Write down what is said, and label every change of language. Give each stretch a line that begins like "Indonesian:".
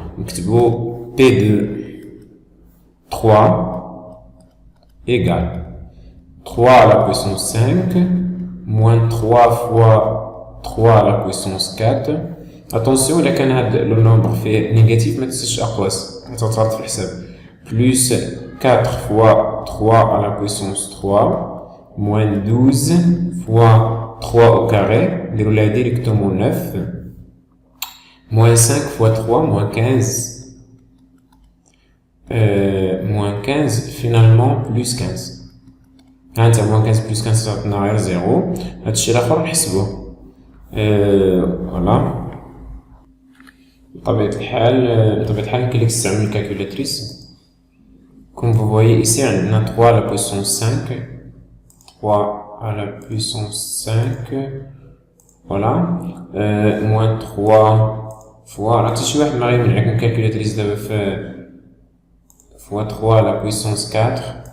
Arabic: نكتبو
French: P de 3 égale 3 à la puissance 5 moins 3 fois 3 à la puissance 4.
Arabic: Attention, إلا كان هاد
French: le nombre fait négatif
Arabic: ما تنساش أقواس غتعطى في الحساب.
French: Plus 4 fois 3 à la puissance 3 moins 12 fois 3 au carré,
Arabic: نديرو
French: directement 9 moins 5 fois 3 moins 15 moins 15 finalement plus 15.
Arabic: هانتا
French: moins 15 plus 15
Arabic: تعطينا غير 0. هادشي الاخر نحسبوه. فوالا بطبيعة الحال يمكن لك تستعمل الكالكولاتريس.
French: Comme vous voyez ici, on a 3 à la puissance 5. 3 à la puissance 5. Voilà. Moins 3 fois. Alors, si je vais avec une calculatrice de fois 3 à la puissance 4.